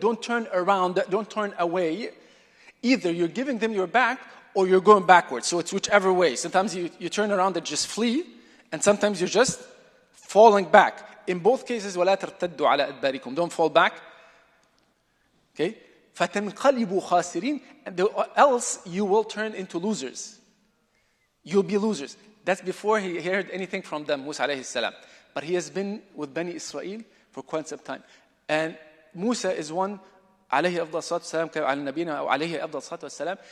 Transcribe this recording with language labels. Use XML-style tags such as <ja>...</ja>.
<en>Don't turn around, don't turn away. Either you're giving them your back or you're going backwards. So it's whichever way. Sometimes you turn around and just flee, and sometimes you're just falling back. In both cases,</en> <ar>وَلَا تَرْتَدُّوا عَلَىٰ أَدْبَارِكُمْ.</ar> <en>Don't fall back. Okay?</en> <ar>فَتَنْقَلِبُوا خَاسِرِينَ.</ar> <en>And else you will turn into losers. You'll be losers. That's before he heard anything from them, Musa alayhi salam. But he has been with Bani Israel for quite some time. And Musa is one, alayhi afdal salatu wasalam, ala nabina, alayhi afdal salatu wasalam.</en>